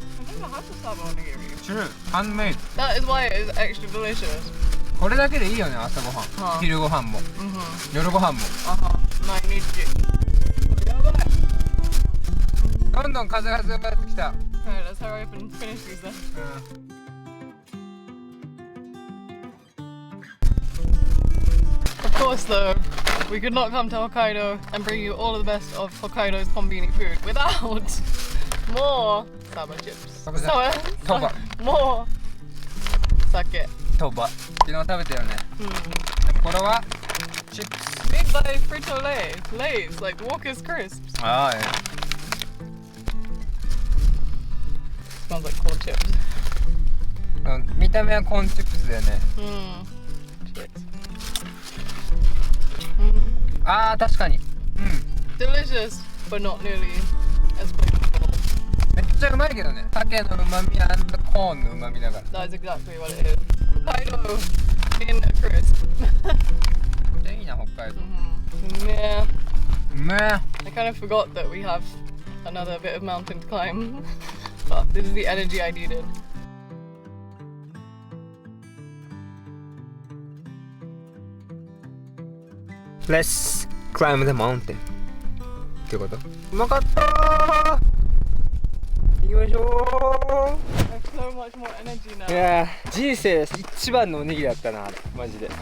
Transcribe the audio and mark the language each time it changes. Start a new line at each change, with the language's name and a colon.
English: I've never had the saba onigiri. True. Handmade. That is why it is extra delicious.
Japanese: これだけでいいよね、朝ごはん。はあ昼ごはんも。夜ごはんも。毎日。どんどん風が強くなってきた。
English: Alright, let's hurry up and finish these then. Of course though, we could not come to Hokkaido and bring you all of the best of Hokkaido's konbini food without more saba chips. Toba. More sake.
Japanese: トバ。昨日食べたよね。これはチップス。
English: Made by Frito-Lay. Lays, like Walker's Crisps. ああ、 Smells like corn chips.
Japanese: 見た目はコーンチップスだよね。
English: Shit.
Japanese: ああ、確かに。
English: Delicious, but not nearly as flavorful.
Japanese: めっちゃうまいけどね。鮭の旨味&コーンの旨味だから。
English: That is exactly what it is. Hokkaido in a crisp.
Japanese: いいな、北海道。
English: Yeah.
Japanese: うめえ。
English: I kind of forgot that we have another bit of mountain to climb. But this is the energy I needed. Let's climb the mountain.
Japanese: ってこと？うまかったー。行きましょう。
English: I have so much more energy now.
Japanese: いやー、人生一番のおにぎりだったな、あれマジで。